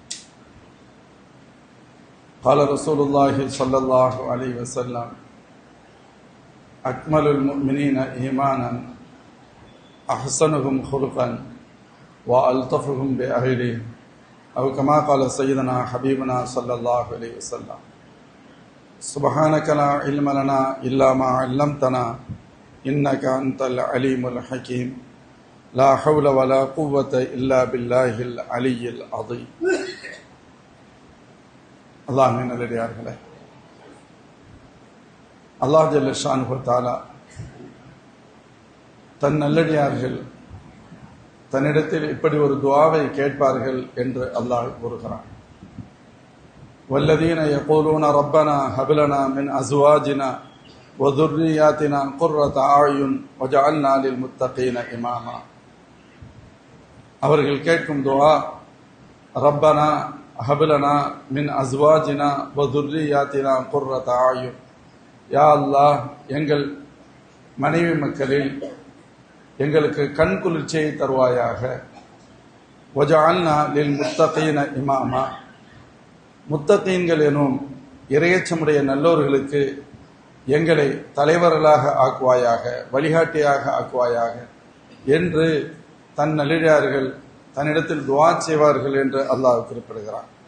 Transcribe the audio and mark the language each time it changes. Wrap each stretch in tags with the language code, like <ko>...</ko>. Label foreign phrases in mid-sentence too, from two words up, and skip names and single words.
<ar>قال رسول الله صلى الله عليه وسلم: أكمل المؤمنين إيمانا أحسنهم خلقا وألطفهم بأهله، أو كما قال سيدنا حبيبنا صلى الله عليه وسلم: سبحانك لا علم لنا إلا ما علمتنا إنك أنت العليم الحكيم لا حول ولا قوة إلا بالله العلي العظيم.</ar> <ta>அல்லாஹ்வின் நல்லடியார்களே,</ta> <ar>الله جل شأنه تعالى</ar> <ta>தன் நல்லடியார்கள் தன்னிடத்தில் இப்படி ஒரு துஆவை கேட்பார்கள் என்று அல்லாஹ் கூறுகிறான்.</ta> <ar>والذين يقولون ربنا هب لنا من أزواجنا و ذُرِّيَّاتِنَا قُرَّةَ أَعْيُنٍ وَجَعَلْنَا لِلْمُتَّقِينَ إِمَامًا.</ar> <ta>அவர்கள் கேட்கும் துஆ,</ta> <ar>ربنا هب لنا من أزواجنا و ذُرِّيَّاتِنَا قُرَّةَ أَعْيُنٍ.</ar> <ta>யா அல்லாஹ், எங்கள் மனைவி மக்களில் எங்களுக்கு கண் குளிர்ச்சியை தருவாயாக.</ta> <ar>واجعلنا للمتقين إماما.</ar> <ta>முத்தகீன்கள் எனும் இறையச்சமுடைய நல்லோர்களுக்கு எங்களை தலைவர்களாக ஆக்குவாயாக, வழிகாட்டியாக ஆக்குவாயாக என்று தன் நல்லடியார்கள் தன்னிடத்தில் துஆ செய்வார்கள் என்று அல்லாஹ் குறிப்பிடுகிறார்.</ta>